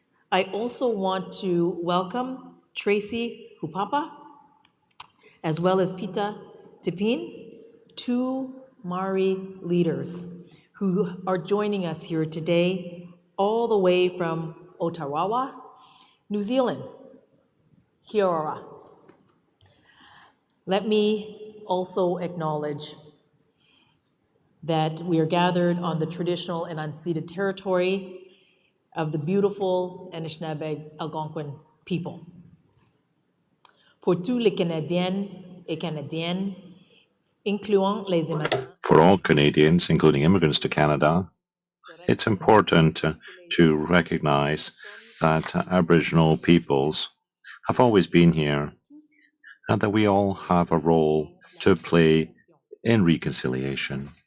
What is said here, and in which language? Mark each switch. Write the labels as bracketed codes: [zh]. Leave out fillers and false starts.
[en] I also want to welcome Tracy Hupapa, as well as Pita Tipin, two Maori leaders who are joining us here today, all the way from Otawawa, New Zealand. [mi] Kia ora. [en] Let me also acknowledge that we are gathered on the traditional and unceded territory of the beautiful Anishinaabe Algonquin people. [fr] Pour tous les Canadiens et Canadiennes, incluant les immigrants. [en] For all Canadians, including immigrants to Canada, it's important to recognize that Aboriginal peoples have always been here and that we all have a role to play in reconciliation.